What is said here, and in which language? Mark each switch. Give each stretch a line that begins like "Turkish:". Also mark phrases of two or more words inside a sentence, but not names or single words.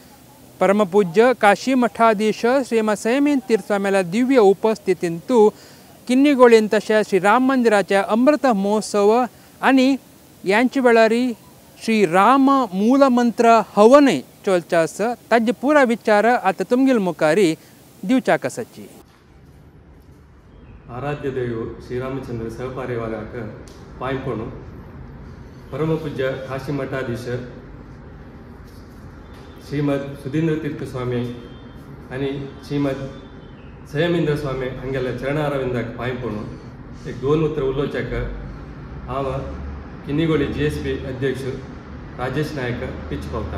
Konkani: परमपूज्य काशी मठाधीश श्रीमद संयमेंद्र तीर्थ स्वामील्या दिव्य उपस्थितीन तूं किन्नीगोळीन तशेंच श्री राम मंदिराचे अमृत महोत्सव आनी यांचे वेळारी श्री राम मूलमंत्र हवनय चलचे आसा ताजे पुरा विचार आतां तुमगेल मुखारी दिवच्याक आसाची. आराध्य दैव श्रीरामचंद्र सहपरिवाराक पांयपणू परमपूज्य काशी मठाधीश श्रीमद सुधींद्र तीर्थ स्वामी आनी श्रीमद संयमेंद्र स्वामी हांगेल्या चरणारविंदाक पांयपणू एक 2 उतर उलोवच्याक हांव किन्नीगोळी GSB अध्यक्ष राजेश नायक पिच पावता.